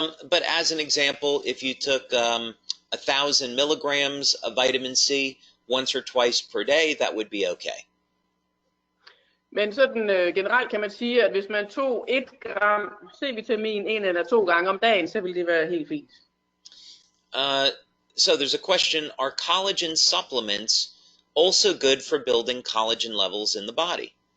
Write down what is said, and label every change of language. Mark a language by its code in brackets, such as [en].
[en] But as an example, if you took 1,000 milligrams of vitamin C once or twice per day, that would be okay. [da] Men sådan generelt kan man sige, at hvis man tog 1 gram C-vitamin 1 eller 2 gange om dagen, så ville det være helt fint. [en] So there's a question, are collagen supplements also good for building collagen levels in the body?